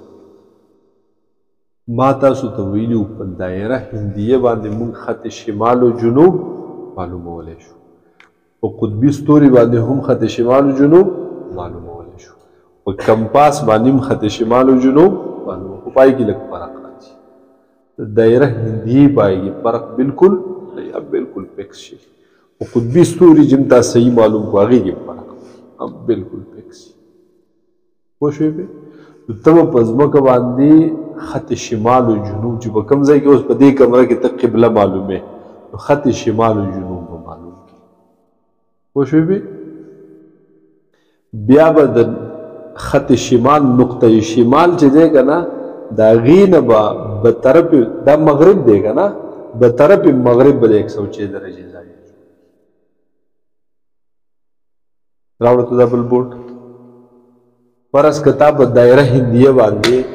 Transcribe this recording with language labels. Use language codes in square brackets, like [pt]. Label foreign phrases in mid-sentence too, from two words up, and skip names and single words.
[ps] ما تاسو ته ویلي وو په دایره هندیه باندې موږ خط شمال و جنوب معلومولی شو په قطبي ستوري باندې هم خط شمال و جنوب معلومولی شو په کمپاس باندې هم خط شمال و جنوب معلومولی خو پای کې لږ فرق راځي د دایره هندیه پای کې فرق بالکل بالکل فکس شي په قطبي ستوري چې تا صحیح معلوم کو هغې کې فرق اب بالکل فکس پوه شوې پې نو ته به په ځمکه باندې خط شمال و جنوب چې په کوم ځای کې اوس په دې کمره کې ته قبله معلومې نو خط شمال و جنوب به معلوم کړي پوه شوې پې بیا به د خط شمال نقطه شمال چې دی که نه د هغې نه به بطرف دا مغرب دی که نه بطرف مغرب به د 106 درجې ځای راوړه ته دا بل بورډ فرض کتا په دایره هندیه باندې